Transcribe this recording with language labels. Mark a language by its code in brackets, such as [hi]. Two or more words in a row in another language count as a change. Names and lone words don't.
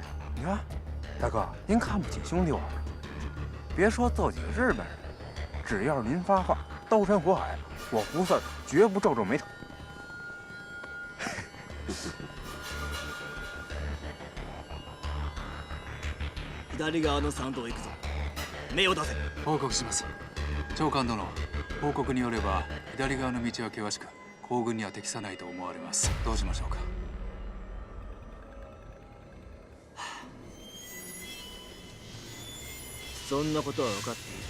[zh] 你看，大哥，您看不起兄弟我们，别说揍几个日本人，只要是您发话，刀山火海，我胡四儿绝不皱皱眉头。 [ja] 左側の山道行くぞ。目を出せ。報告します。長官殿、報告によれば左側の道は険しく、行軍には適さないと思われます。どうしましょうか。そんなことは分かっている。